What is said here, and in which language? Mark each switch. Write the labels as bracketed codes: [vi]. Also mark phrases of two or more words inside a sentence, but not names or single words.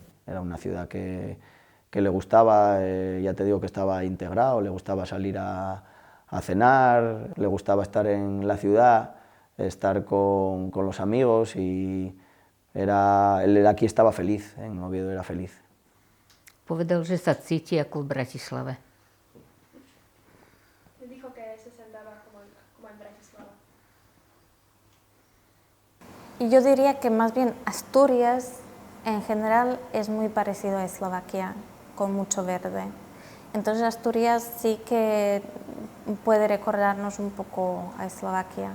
[es] Era una ciudad que le gustaba, ya te digo que estaba integrado, le gustaba salir a cenar, le gustaba estar en la ciudad, estar con los amigos y él aquí estaba feliz, en Oviedo era feliz. [sk] Povedal, že sa cíti ako v Bratislave. [es] Dijo que se sentaba como en Bratislava. Y yo diría que más bien Asturias en general es muy parecido a Eslovaquia, con mucho verde. Entonces Asturias sí que puede recordarnos un poco a Eslovaquia.